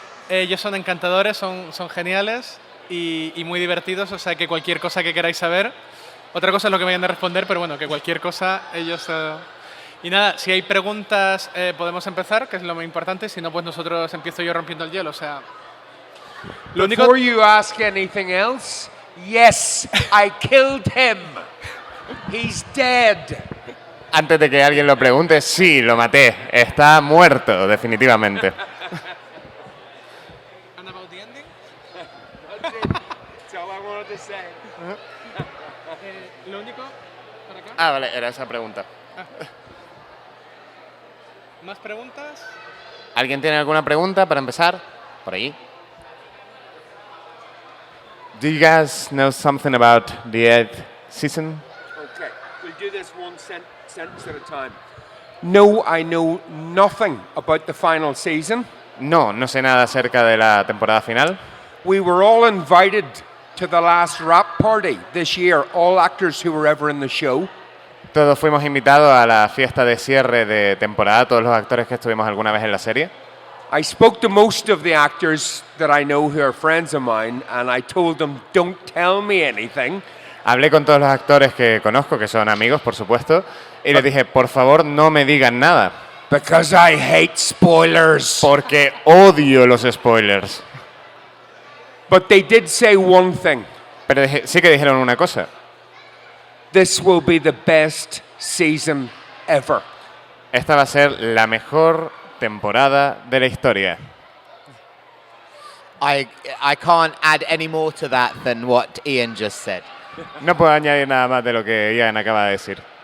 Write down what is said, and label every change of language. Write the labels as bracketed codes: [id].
[es] Ellos son encantadores, son geniales y muy divertidos, o sea que cualquier cosa que queráis saber, otra cosa es lo que vayan a responder, pero bueno, que cualquier cosa ellos... Y nada, si hay preguntas podemos empezar, que es lo más importante, si no, pues nosotros empiezo yo rompiendo el hielo, o sea... Lo único... [en] Before you ask anything else, yes, I killed him. He's dead. [es] Antes de que alguien lo pregunte, sí, lo maté. Está muerto, definitivamente. [en] And about the ending? That's all I wanted to say. [es] Lo único... ¿Para acá? Ah, vale, era esa pregunta. ¿Más preguntas? ¿Alguien tiene alguna pregunta para empezar? Por ahí. [en] Do you guys know something about the 8th season? Okay, we'll do this one sentence at a time. No, I know nothing about the final season. [es] No, no sé nada acerca de la temporada final. [en] We were all invited to the last wrap party this year, all actors who were ever in the show. [es] Todos fuimos invitados a la fiesta de cierre de temporada, todos los actores que estuvimos alguna vez en la serie. [en] I spoke to most of the actors that I know who are friends of mine, and I told them, don't tell me anything. [es] Hablé con todos los actores que conozco, que son amigos, por supuesto, y les dije, por favor, no me digan nada. [en] Because I hate spoilers. [es] Porque odio los spoilers. [en] But they did say one thing. [es] Pero sí que dijeron una cosa. [en] This will be the best season ever. [es] Esta va a ser la mejor temporada de la historia. [en] I can't add any more to that than what Ian just said. [es] No puedo añadir nada más de lo que Ian acaba de decir.